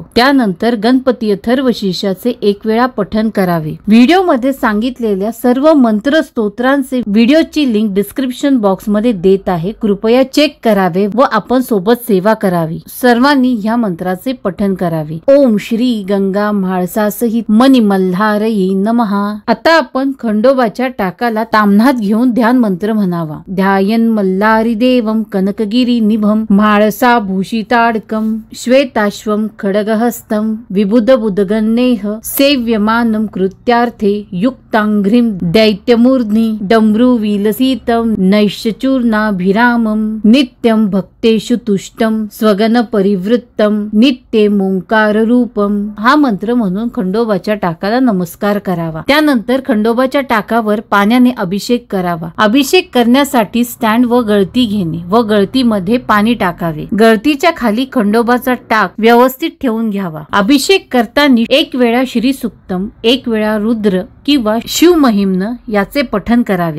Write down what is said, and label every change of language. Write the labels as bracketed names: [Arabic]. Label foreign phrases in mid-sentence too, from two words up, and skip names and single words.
[Marathi] त्यानंतर गणपती अथर्वशीर्षाचे एक वेळा पठण करावे. व्हिडिओ मध्ये सांगितलेल्या सर्व मंत्र स्तोत्रांचे व्हिडिओची लिंक [English] description box [Marathi] मध्ये देत आहे. कृपया चेक करावे व आपण सोबत सेवा करावी. सर्वांनी ह्या मंत्राचे पठण करावे. [Sanskrit] ओम श्री गंगा म्हाळसासहित मनी मल्हारये नमः. [Marathi] आता आपण खंडोबाच्या टाकाला ताम्हणात घेऊन ध्यान मंत्र म्हणावा. [Sanskrit] ध्यायन मल्हारी देवम कनकगिरी निभम म्हाळसा भूषिताडकम श्वेताश्वम खडगहस्तम विबुध बुधगन्नेह सेव्यमानम कृत्यार्थे युक्तांघ्रिम दैत्यमूर्ध्नि डमरू विलसितम नैश्चूर्णाभिरामम नित्यम भक्तेषु तुष्टम स्वगन परिवृत्तम नित्यमोंकार रूपम. [Marathi] हा मंत्र म्हणून खंडोबाच्या टाकाला नमस्कार करावा. त्यानंतर खंडोबाच्या टाकावर पाण्याने अभिषेक करावा. अभिषेक करण्यासाठी स्टँड व गळती घेणे व गळतीमध्ये पाणी टाकावे. गळतीच्या खाली खंडोबाचा टाक व्यवस्थित ठेवून घ्यावा. अभिषेक करताना एक वेळा श्री सुक्तम, एक वेळा रुद्र किंवा शिव महिम्न याचे पठण करावे.